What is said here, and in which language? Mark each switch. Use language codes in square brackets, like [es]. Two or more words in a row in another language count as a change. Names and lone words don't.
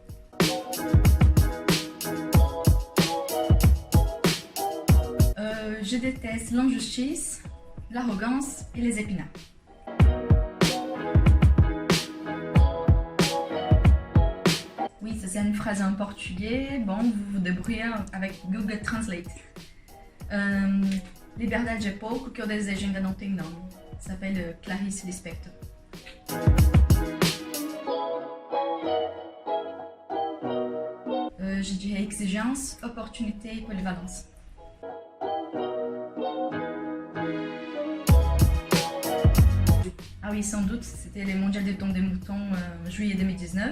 [fr] Je déteste l'injustice, l'arrogance et les épinards. Oui, ça c'est une phrase en portugais. Bon, vous vous débrouillez avec Google Translate. [pt] Liberdade é pouco, que eu desejo ainda não tem nome. [fr] Ça s'appelle Clarice Lispector. Je dirais exigence, opportunité et polyvalence. Ah oui, sans doute, c'était les mondiales de tombe des moutons juillet 2019.